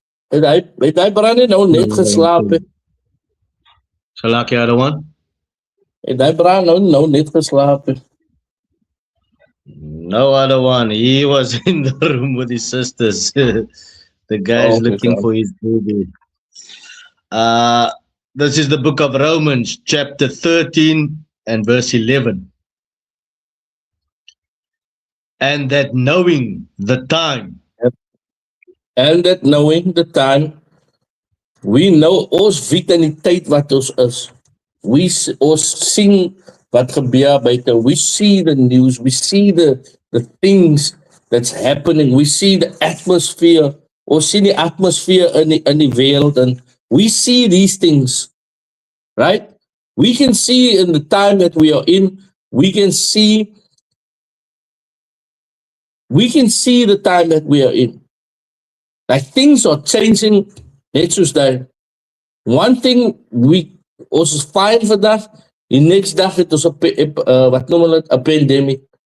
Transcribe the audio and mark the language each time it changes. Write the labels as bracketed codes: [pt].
[af] Het hy Brandon nou net geslapen? [en] Salakia the one. [af] Het hy Brandon nou net geslapen? [en] No other one. He was in the room with his sisters. The guy's looking for his baby. This is the book of Romans, chapter 13 and verse 11. And that knowing the time. And that knowing the time, we know [af] ons weet in die tyd wat ons is. Ons sien wat gebeur buite. [en] We see the news, we see the things that's happening. We see the atmosphere. [af] Ons sien die atmosphere in die wêreld [en] and we see these things. Right? We can see in the time that we are in, we can see the time that we are in. Like things are changing [af] net soos dat. [en] One thing [af] ons is fine vandag, die next dag het ons wat noem hulle 'n pandemic.